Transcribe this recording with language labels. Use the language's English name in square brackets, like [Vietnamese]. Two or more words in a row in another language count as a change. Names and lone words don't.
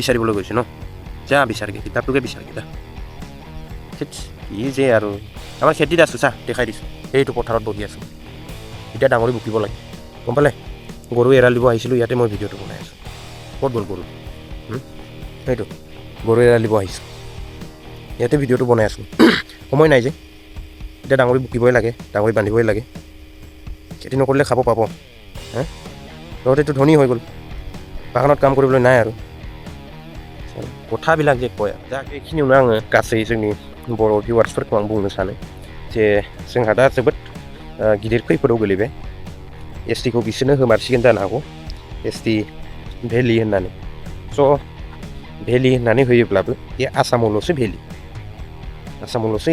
[Assamese] বিচাৰিবলৈ গৈছে ন যা বিচাৰগে কিতাপটোকে বিচাৰগে যা কি যে আৰু আমাৰ খেতিত আছোঁ চা দেখাই দিছোঁ সেইটো পথাৰত বহি আছোঁ এতিয়া ডাঙৰি বুকিব লাগে গম পালে গৰু এৰাল দিব আহিছিলোঁ ইয়াতে মই ভিডিঅ'টো বনাই আছোঁ ক'ত গ'ল গৰু সেইটো গৰু এৰাল দিব আহিছোঁ ইয়াতে ভিডিঅ'টো বনাই আছোঁ সময় নাই যে এতিয়া ডাঙৰি বুকিবই লাগে ডাঙৰি বান্ধিবই লাগে খেতি নকৰিলে খাব পাব হা তহঁতেতো ধনী হৈ গ'ল বাগানত কাম কৰিবলৈ নাই আৰু কথাবিলাক যে কয় [Bodo] दा बेखिनियावनो आङो गासै जोंनि बर' भिउवार्सफोरखौ आं बुंनो सानो जे जोंहा दा जोबोद गिदिर खैफोदाव गोलैबाय एसटिखौ बिसोरनो होमारसिगोन जानो हागौ एसटि भेलि होननानै स' भेलि होननानै होयोब्लाबो बे आसामावल'सो भेलि आसामावल'सो